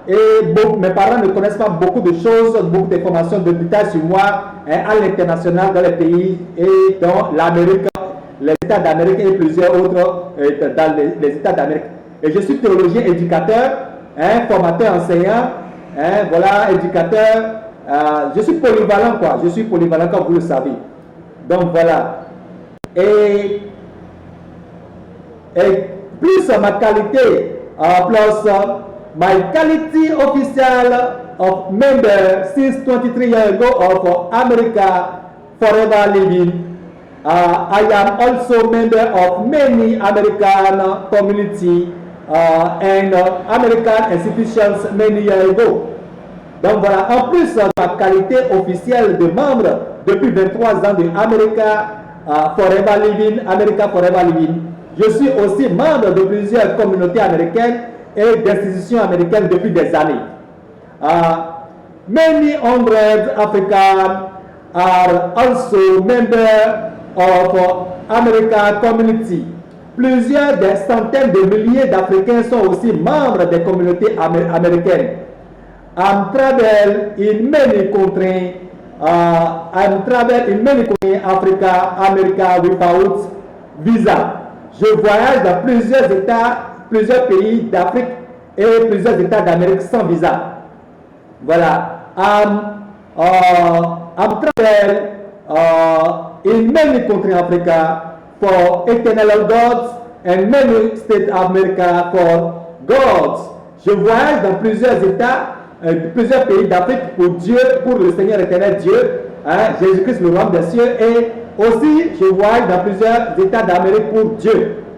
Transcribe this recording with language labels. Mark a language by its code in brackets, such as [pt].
[fr] Et mes parents ne connaissent pas beaucoup de choses, beaucoup d'informations, de détails sur moi à l'international, dans les pays et dans l'Amérique, les États d'Amérique et plusieurs autres dans les États d'Amérique. Et je suis théologien, éducateur, formateur, enseignant, voilà, éducateur. Je suis polyvalent, quoi. Je suis polyvalent, comme vous le savez. Donc voilà. Et et plus ma qualité, plus [en] my quality official of member since 23 years ago of America Forever Living. I am also member of many American community and American institutions many years ago. [fr] Donc voilà, en plus de ma qualité officielle de membre depuis 23 ans de America Forever Living, je suis aussi membre de plusieurs communautés américaines et d'institutions américaines depuis des années. [en] Many hundreds Africans are also members of American community. [fr] Plusieurs des centaines de milliers d'Africains sont aussi membres des communautés américaines. [en] I'm travel in many countries. I'm travel in many countries, Africa, America without visa. [fr] Je voyage dans plusieurs États, plusieurs pays d'Afrique et plusieurs États d'Amérique sans visa. Voilà. [en] I'm travel in many countries in Africa for eternal gods and many states of America for gods. [fr] Je voyage dans plusieurs États, plusieurs pays d'Afrique pour Dieu, pour le Seigneur éternel Dieu, hein, Jésus-Christ le roi des cieux, et aussi je voyage dans plusieurs États d'Amérique pour Dieu.